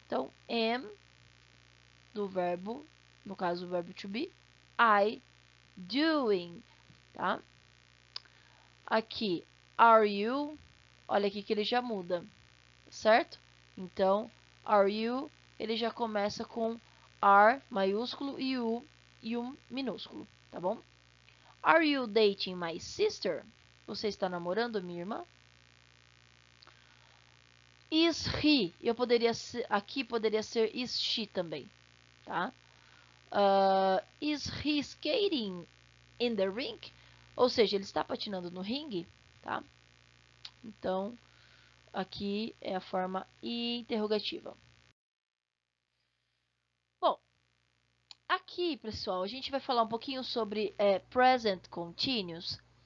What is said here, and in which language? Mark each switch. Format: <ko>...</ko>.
<pt>Então, am, do verbo, no caso, o verbo to be, I doing, tá? Aqui,</pt> <en>are you,</en> <pt>olha aqui que ele já muda, certo? Então,</pt> <en>are you,</en> <pt>ele já começa com are maiúsculo e u minúsculo, tá bom?</pt> <en>Are you dating my sister?</en> <pt>Você está namorando minha irmã?</pt> <en>Is he,</en> <pt>eu poderia ser, aqui poderia ser</pt> <en>is she</en> <pt>também, tá?</pt> <en>Is he skating in the rink?</en> <pt>Ou seja, ele está patinando no ringue, tá? Então, aqui é a forma interrogativa. Bom, aqui, pessoal, a gente vai falar um pouquinho sobre present continuous.</pt>